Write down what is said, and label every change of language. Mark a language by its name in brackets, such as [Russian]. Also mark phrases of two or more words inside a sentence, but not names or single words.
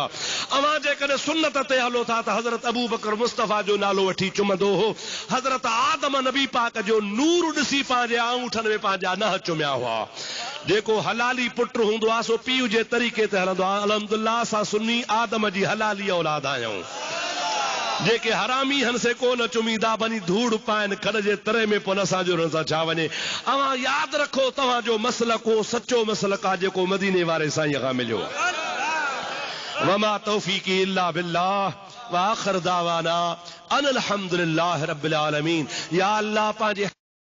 [Sindhi] अवां जेकॾहिं सुन्नत ते हलो था त हज़रत अबू बकर मुस्तफ़ा जो नालो वठी चुमंदो हो। हज़रत आदम नबी पाक जो नूर ॾिसी पंहिंजे अंगूठनि में पंहिंजा न चुमिया हुआ। जेको हलाली पुट हूंदो आहे सो पीउ जे तरीक़े ते हलंदो आहे। अल्हम्दुलिल्लाह असां सुन्नी आदम जी हलाली औलाद आहियूं। जेके हरामी हन से कोन चुमीदा, बनी धूड़ पाइन खड़ जे तरे में पोइ असांजो हुन सां छा वञे। अवां यादि रखो, तव्हांजो मसलक हो सचो मसलक आहे जेको मदीने वारे साईं खां मिलियो। [Arabic] وما توفيقي إلا بالله وآخر دعوانا أن الحمد لله رب العالمين. يا الله [Sindhi] पंहिंजे